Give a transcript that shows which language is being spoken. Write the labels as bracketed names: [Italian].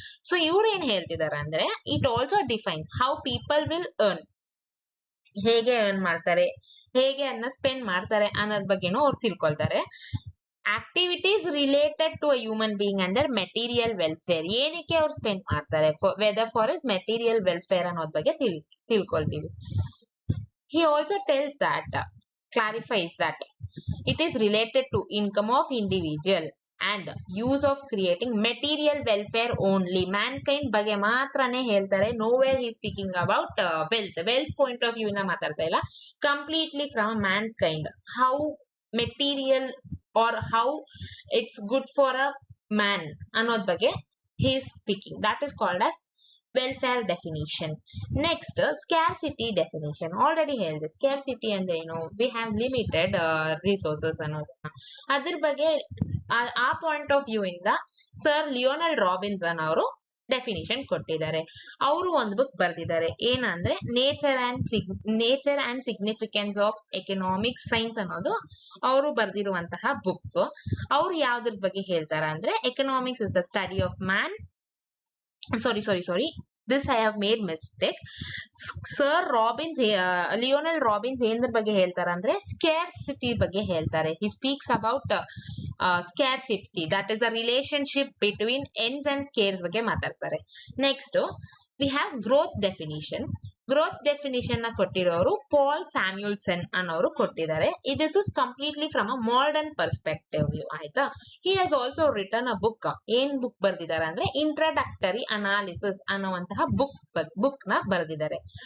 [Kannada] So ಇವ್ರು ಏನ್ ಹೇಳ್ತಿದ್ದಾರೆ ಅಂದ್ರೆ, [English] it also defines how people will earn, [Kannada] ಹೇಗೆ ಅರ್ನ್ ಮಾಡ್ತಾರೆ, ಹೇಗೆ ಅದನ್ನ ಸ್ಪೆಂಡ್ ಮಾಡ್ತಾರೆ ಅನ್ನೋದ್ ಬಗ್ಗೆನೂ ಅವ್ರು ತಿಳ್ಕೊಳ್ತಾರೆ. Activities related to a human being ಅಂದ್ರೆ ಮೆಟೀರಿಯಲ್ ವೆಲ್ಫೇರ್, ಏನಕ್ಕೆ ಅವ್ರು ಸ್ಪೆಂಡ್ ಮಾಡ್ತಾರೆ, weather for is material welfare ಅನ್ನೋದ್ ಬಗ್ಗೆ ತಿಳ್ಕೊಳ್ತೀವಿ. [English] He also tells that, clarifies that it is related to income of individual and use of creating material welfare only. [Kannada] Mankind ಬಗ್ಗೆ ಮಾತ್ರನೇ ಹೇಳ್ತಾರೆ. [English] nowhere he is speaking about wealth point of view [Kannada] ಇಂದ ಮಾತಾಡ್ತಾ ಇಲ್ಲ. [English] completely from mankind, how material or how it's good for a man [Kannada] ಅನ್ನೋದ್ ಬಗ್ಗೆ [English] he is speaking. that is called as welfare definition. Next, scarcity definition. [Kannada] already ಹೇಳಿದೆ. scarcity ಅಂದ್ರೆ ಏನು, [English] we have limited resources [Kannada] ಅನ್ನೋದನ್ನ. ಅದ್ರ ಬಗ್ಗೆ ಆ ಪಾಯಿಂಟ್ ಆಫ್ ವ್ಯೂ ಇಂದ ಸರ್ ಲಿಯೋನಲ್ ರಾಬಿನ್ಸನ್ ಅವರು ಡೆಫಿನಿಷನ್ ಕೊಟ್ಟಿದ್ದಾರೆ. ಅವರು ಒಂದು ಬುಕ್ ಬರೆದಿದ್ದಾರೆ, ಏನಂದ್ರೆ nature and significance of economic science ಅನ್ನೋದು ಅವರು ಬರೆದಿರುವಂತಹ ಬುಕ್. ಅವ್ರು ಯಾವ್ದ್ರ ಬಗ್ಗೆ ಹೇಳ್ತಾರ ಅಂದ್ರೆ [English] Economics is the study of man. Sorry this I have made mistake. [Kannada] Sir Robbins Lionel Robbins ಏನ್ರ ಬಗ್ಗೆ ಹೇಳ್ತಾರೆ ಅಂದ್ರೆ ಸ್ಕ್ಯಾರ್ಸಿಟಿ ಬಗ್ಗೆ ಹೇಳ್ತಾರೆ. [English] he speaks about scarcity, that is the relationship between ends and scarce [Kannada] ಬಗ್ಗೆ ಮಾತಾಡ್ತಾರೆ. [English] Next we have growth definition. [Kannada] Growth definition ನ ಕೊಟ್ಟಿರೋರು ಪಾಲ್ ಸ್ಯಾಮ್ಯುಲ್ಸನ್ ಅನ್ನೋರು ಕೊಟ್ಟಿದ್ದಾರೆ. [English] This is completely from a modern perspective view, ಆಯ್ತಾ. He has also return a book. [Kannada] ಏನ್ book ಬರ್ದಿದ್ದಾರೆ ಅಂದ್ರೆ introductory analysis ಅನ್ನುವಂತಹ ಬುಕ್ ನ ಬರೆದಿದ್ದಾರೆ.